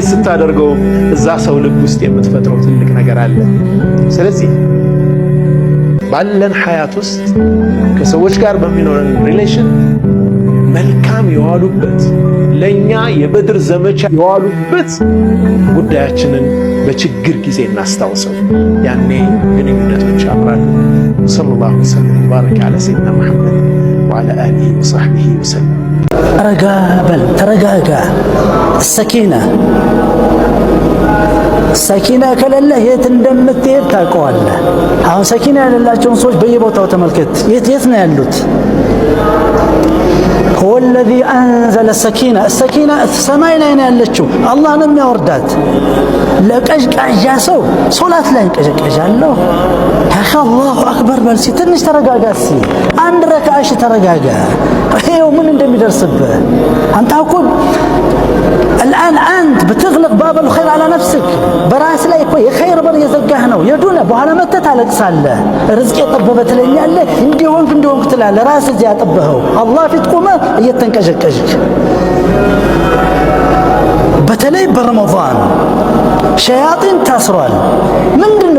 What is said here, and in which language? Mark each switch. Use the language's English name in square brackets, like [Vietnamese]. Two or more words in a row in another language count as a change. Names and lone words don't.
[Amharic] ስታደርገው እዛ ሰው ልብ ውስጥ የምትፈጥረው ትልቅ ነገር አለ። ስለዚህ ባለን ሐያት ውስጥ ከሰዎች ጋር በሚኖረን ሪሌሽን መልካም የዋሉበት ለኛ የበድር ዘመቻ የዋሉበት ጉዳያችንን በችግር ጊዜ እናስታውሰው። ያኔ ግንኙነቶች ያምራሉ። [Arabic] صلى الله عليه وسلم وبارك على سيدنا محمد وعلى آله وصحبه وسلم። [Amharic] ረጋ በል፣ ተረጋጋ። ሰኪና ከሌለ የት እንደምትሄድ ታውቀዋለህ። አሁን ሰኪና የሌላቸውን ሰዎች በየቦታው ተመልከት። የት ነው ያሉት? [Arabic] هو الذي أنزل السكينة [Amharic] ሰማይ ላይ ነው ያለችው። አላህ ነው የሚያወርዳት። ለቀዥቃዣ ሰው ሶላት ላይ እንቀዠቀዣለሁ። ያኺ [Arabic] الله أكبر [Amharic] በል። ትንሽ ተረጋጋ። አንድ ረካዓሽ ተረጋጋ። ይሄው ምን እንደሚደርስብህ አንተ እኮ [Arabic] الآن أنت بتغلق باب الخير على نفسك። [Amharic] براس ላይ እኮ የኸይር በር እየዘጋህ ነው። የዱንያ በኋላ መተህ ታለቅሳለህ። ርዝቅ የጠበበ ትለኛለህ፣ እንዲሆንክ ትላለህ። ራስህ እዚያ ያጠበኸው አላህ ፊት ቆመህ እየተንቀዠቀዥክ። በተለይ በረመዳን ሸያጢን ታስሯል። ምንድነው?